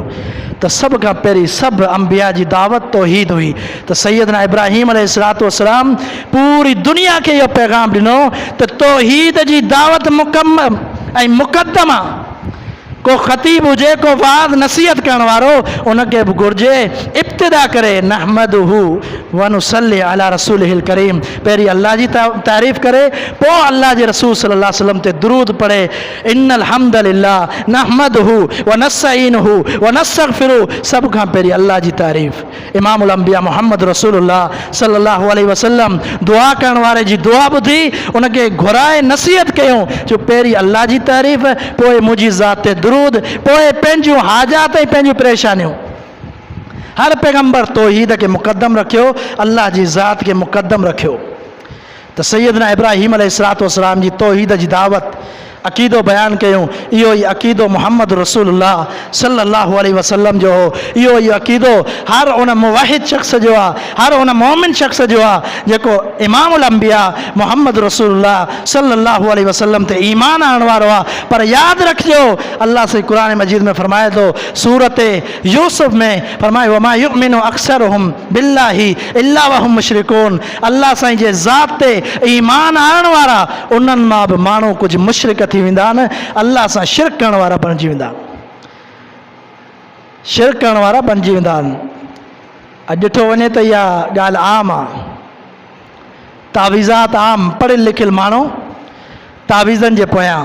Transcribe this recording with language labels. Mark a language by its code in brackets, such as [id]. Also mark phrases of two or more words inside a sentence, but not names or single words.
[sd] त सभ खां पहिरीं सभु अंबिया जी दावत तौहीद हुई। त सैयदना इब्राहीम अलैहिस्सलाम पूरी दुनिया खे इहो पैगाम ॾिनो त तौहीद जी दावत मुकम्मल ऐं मुक़दम आहे। को ख़तीब हुजे, को वाज़ नसीहत करण वारो, उनखे बि घुरिजे इब्तिदा करे [ar] نحمده ونصلي على رسوله الكريم, [sd] पहिरीं अल्लाह जी तारीफ़ करे, पोइ अल्लाह जे रसूल [ar] صلى الله عليه وسلم [sd] ते दुरूद पढ़े। [ar] إن الحمد لله نحمده ونستعينه ونستغفره, [sd] सभ खां पहिरीं अल्लाह जी तारीफ़। [ar] إمام الأنبياء محمد رسول الله صلى الله عليه وسلم [sd] दुआ करण वारे जी दुआ ॿुधी उनखे घुराए नसीहत कयूं, जो पहिरीं अल्लाह जी तारीफ़, पोइ मुंहिंजी ज़ात ते दुरूद, पोइ पंहिंजूं हाजात ऐं पंहिंजूं परेशानियूं। हर पैगंबर तौहीद के मुक़द्दम रखियो, अल्लाह जी ज़ात के मुक़द्दम रखियो। तो सैयदना इब्राहीम अलैहिस्सलाम जी तौहीद जी दावत अक़ीदो बयान कयूं, इहो ई अक़ीदो [ar] محمد رسول الله صلى الله عليه وسلم [sd] जो हो। इहो ई अक़ीदो हर उन मुवाहिद शख़्स जो आहे, हर उन मोमिन शख़्स जो आहे जेको [ar] إمام الأنبياء محمد رسول الله صلى الله عليه وسلم [sd] ते ईमान आणण वारो आहे। पर यादि रखिजो, अल्लाह से क़ुरान मजीद में फरमाए थो, सूरत यूसुफ में फरमाए, [ar] وما يؤمن أكثرهم بالله إلا وهم مشركون. [sd] अल्लाह साईं जे ज़ात ते ईमान आणण वारा उन्हनि मां बि माण्हू कुझु मुशरिक थी वेंदा आहिनि, अल्लाह सां शिरक करण वारा बणिजी वेंदा, शिरक करण वारा बणिजी वेंदा आहिनि। अॼु ॾिठो वञे त इहा ॻाल्हि आम आहे, तावीज़ात आम पढ़ियल लिखियल माण्हू तावीज़नि जे पोयां।